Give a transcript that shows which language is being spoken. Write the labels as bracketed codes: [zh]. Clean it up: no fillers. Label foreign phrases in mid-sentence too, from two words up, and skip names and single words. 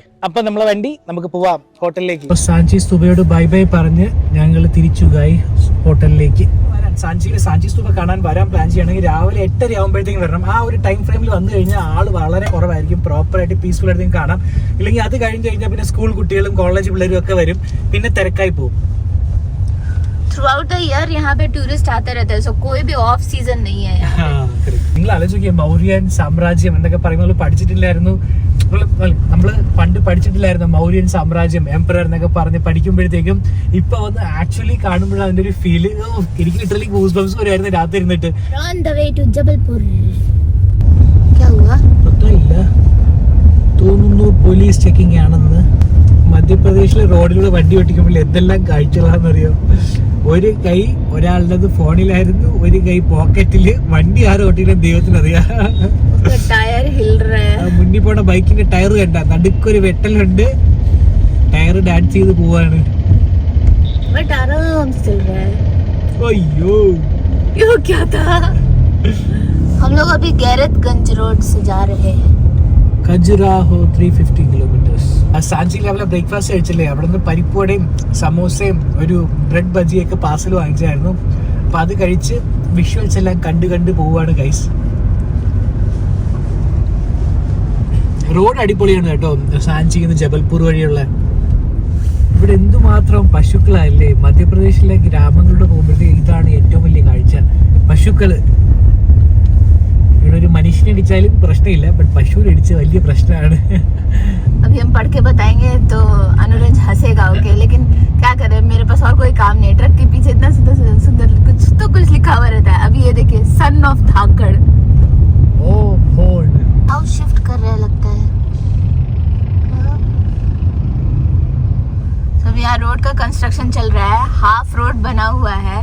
[ml] അപ്പൊ നമ്മളെ വണ്ടി, നമുക്ക് പോവാം ഹോട്ടലിലേക്ക്. സാഞ്ചി സ്തൂപയോട് [en] bye bye [ml] പറഞ്ഞ് ഞങ്ങൾ തിരിച്ചു ഹോട്ടലിലേക്ക്. സാഞ്ചി സ്തൂപ കാണാൻ വരാൻ പ്ലാൻ ചെയ്യണമെങ്കിൽ രാവിലെ 8:30 ആകുമ്പോഴത്തേക്കും വരണം. ആ ഒരു [en] time frame [ml] വന്നു കഴിഞ്ഞാൽ ആള് വളരെ കുറവായിരിക്കും, പ്രോപ്പർ ആയിട്ട് പീസ്ഫുൾ ആയിട്ട് കാണാം. ഇല്ലെങ്കിൽ അത് കഴിഞ്ഞ് കഴിഞ്ഞാൽ പിന്നെ സ്കൂൾ കുട്ടികളും കോളേജ് പിള്ളേരും ഒക്കെ വരും, പിന്നെ തിരക്കായി പോകും. [en] throughout the year [hi] यहाँ पे टूरिस्ट आते रहते हैं, सो कोई भी [en] off season [hi] नहीं है यहाँ पे. [ml] നിങ്ങൾ ആലോചിക്കുക, മൗര്യൻ സാമ്രാജ്യം എന്നൊക്കെ പറയുമ്പോൾ പഠിച്ചിട്ടില്ലായിരുന്നു. നമ്മള് പണ്ട് പഠിച്ചിട്ടില്ലായിരുന്നു മൗര്യൻ സാമ്രാജ്യം, എംപറർ എന്നൊക്കെ പറഞ്ഞ് പഠിക്കുമ്പോഴത്തേക്കും ഇപ്പൊ വന്ന് ആക്ച്വലി കാണുമ്പോഴാണ് അതിന്റെ ഒരു ഫീല്. എനിക്ക് [en] literally goose bumps [ml] വരുമായിരുന്നു രാത്രി ഇരുന്നിട്ട്. [en] On the way to Jabalpur. [hi] क्या हुआ? [ml] ഇല്ല, തോന്നുന്നു [en] police checking [ml] ആണെന്ന്. മധ്യപ്രദേശിലെ റോഡിലൂടെ വണ്ടി ഓടിക്കുമ്പോൾ എന്തെല്ലാം കാഴ്ചകളാണെന്നറിയോ. ഒരു കൈ ഒരാളുടേത് ഫോണിലായിരുന്നു, ഒരു കൈ പോക്കറ്റില്. വണ്ടി ആരും ഓട്ടിക്കുന്ന ദൈവത്തിനറിയാം. [hi] टायर हिल रहा है. [ml] മുന്നിൽ പോണ ബൈക്കിന്റെ ടയർ കണ്ട, നടുക്കൊരു വെട്ടലുണ്ട്. [en] tyre dance [ml] ചെയ്ത് പോവാണ്. [hi] बट आराम से चल रहा है. [ml] അയ്യോ, [hi] यो क्या था? हम लोग अभी गैरतगंज रोड से जा रहे हैं. [ml] ഖജുരാഹോ 350 കിലോമീറ്റേഴ്സ്. സാഞ്ചി ലെവലിലെ ബ്രേക്ക്ഫാസ്റ്റ് കഴിച്ചില്ലേ, അവിടെ നിന്ന് പരിപ്പുവടയും സമോസയും ഒരു ബ്രെഡ് ബജിയൊക്കെ പാർസൽ വാങ്ങിച്ചായിരുന്നു. അപ്പം അത് കഴിച്ച് വിഷ്വൽസ് എല്ലാം കണ്ട് പോവാണ് ഗൈസ്. റോഡ് അടിപൊളിയാണ് കേട്ടോ, സാഞ്ചിയിൽ നിന്ന് ജബൽപൂർ വഴിയുള്ള. ഇവിടെ എന്തുമാത്രം പശുക്കളല്ലേ. മധ്യപ്രദേശിലെ ഗ്രാമങ്ങളിലൂടെ പോകുമ്പോഴത്തേക്ക് ഇതാണ് ഏറ്റവും വലിയ കാഴ്ച, പശുക്കള്. ഇവിടെ ഒരു മനുഷ്യനെ അടിച്ചാലും പ്രശ്നമില്ല, ബട്ട് പശുവിനെ അടിച്ച് വലിയ പ്രശ്നമാണ്. [hi] अभी हम पढ़ के बताएंगे तो अनुरंज हंसेगा, ओके, लेकिन क्या करें, मेरे पास और कोई काम नहीं है. ट्रक के पीछे इतना सुंदर कुछ लिखा हुआ रहता है. अभी ये देखिए, सन ऑफ धाकड़. [en] oh hold house shift [hi] कर रहे लगता है. अभी यहाँ रोड का कंस्ट्रक्शन चल रहा है, [en] half road [hi] बना हुआ है.